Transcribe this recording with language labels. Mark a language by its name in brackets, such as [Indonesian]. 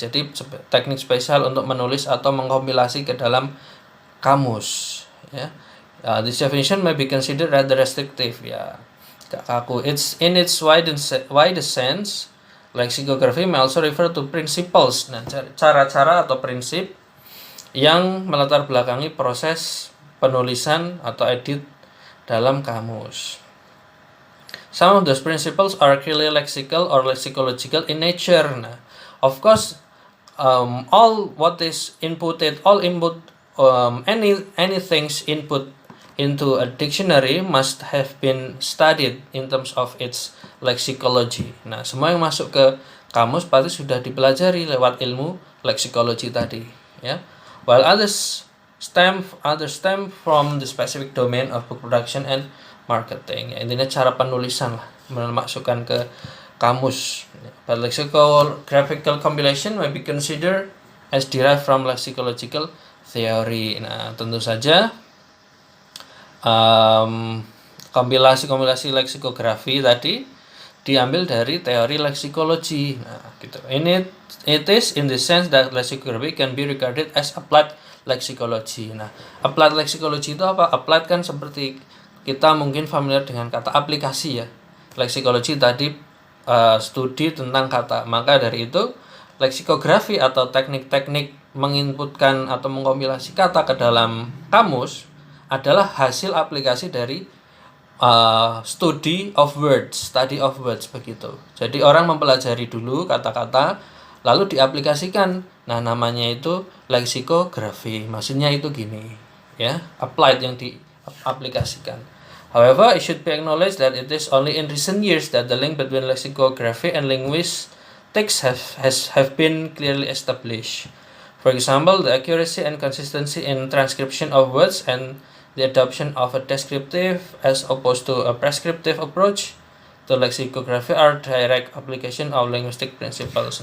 [Indonesian] Jadi teknik spesial untuk menulis atau mengkompilasi ke dalam kamus, ya. [English] This definition may be considered rather restrictive, [Indonesian] ya, kaku. [English] It's in its widest sense. Lexicography may also refer to principles. [Indonesian] Nah, cara-cara atau prinsip yang melatar belakangi proses penulisan atau edit dalam kamus. [English] Some of those principles are clearly lexical or lexicological in nature. Nah, of course, all things input into a dictionary must have been studied in terms of its lexicology. [Indonesian] Nah, semua yang masuk ke kamus pasti sudah dipelajari lewat ilmu lexicology tadi, ya. [English] While others stem from the specific domain of book production and marketing. [Indonesian] Ya, intinya cara penulisan lah, memasukkan ke kamus. [English] But lexicographical compilation may be considered as derived from lexicological theory. [Indonesian] Nah, tentu saja kompilasi lexikografi tadi diambil dari teori leksikologi. Nah, gitu. [English] It is in the sense that lexicography can be regarded as applied lexicology. [Indonesian] Nah, applied lexicology itu apa? Applied kan seperti kita mungkin familiar dengan kata aplikasi, ya. Leksikologi tadi studi tentang kata. Maka dari itu leksikografi atau teknik-teknik menginputkan atau mengkompilasi kata ke dalam kamus adalah hasil aplikasi dari [English] study of words [Indonesian] begitu. Jadi orang mempelajari dulu kata-kata lalu diaplikasikan. Nah, namanya itu leksikografi. Maksudnya itu gini, ya, applied, yang diaplikasikan. [English] However, it should be acknowledged that it is only in recent years that the link between lexicography and linguistics have been clearly established. For example, the accuracy and consistency in transcription of words and the adoption of a descriptive as opposed to a prescriptive approach to lexicography are direct application of linguistic principles.